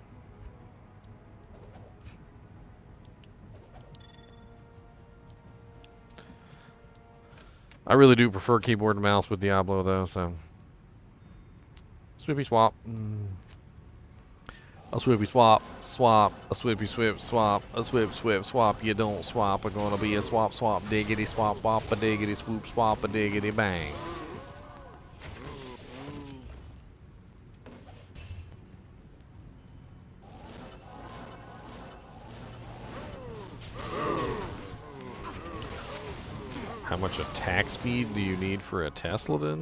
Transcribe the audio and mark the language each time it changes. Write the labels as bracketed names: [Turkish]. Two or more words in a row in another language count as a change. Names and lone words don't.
[English] I really do prefer keyboard and mouse with Diablo, though, so. Swippy swap. A swippy swap, swap, a swippy swip, swap, a swip, swip, swap. You don't swap, it's gonna be a swap, swap, diggity, swap, wop, a diggity, swoop, swap, a diggity, bang. How much attack speed do you need for a Tesla then?